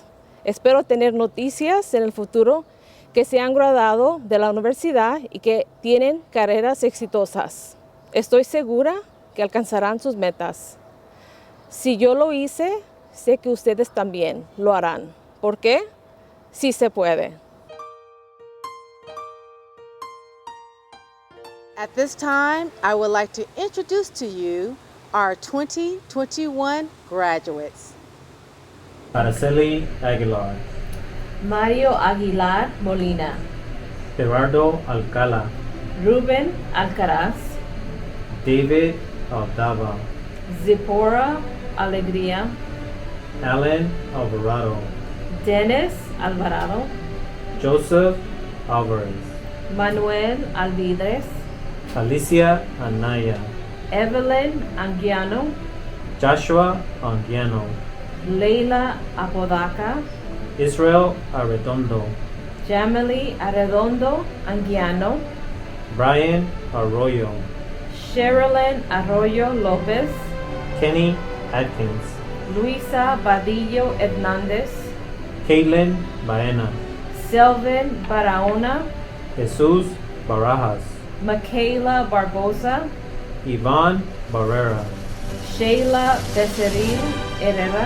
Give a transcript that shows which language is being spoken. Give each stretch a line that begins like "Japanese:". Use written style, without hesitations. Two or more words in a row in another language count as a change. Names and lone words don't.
Spanish: Espero tener noticias en el futuro que se han graduado de la universidad y que tienen carreras exitosas. Estoy segura que alcanzarán sus metas. Si yo lo hice, sé que ustedes también lo harán. ¿Por qué? Sí se puede.
English: At this time, I would like to introduce to you our 2021 graduates. Araceli Aguilar, Mario Aguilar Molina, Gerardo Alcala, Ruben Alcaraz, David Aldava, Zipporah Alegría, Alan Alvarado, Dennis Alvarado, Joseph Alvarez, Manuel Alvidres, Alicia Anaya, Evelyn Anguiano, Joshua Anguiano, Leila Apodaca, Israel Arredondo, Jamily Arredondo Anguiano, Brian Arroyo, Sherilyn Arroyo Lopez, Kenny Atkins, Luisa Badillo Hernandez, Caitlin Baena, Selvin Barahona, Jesus Barajas, Michaela Barbosa, Yvonne Barrera, Sheila Becerril Herrera,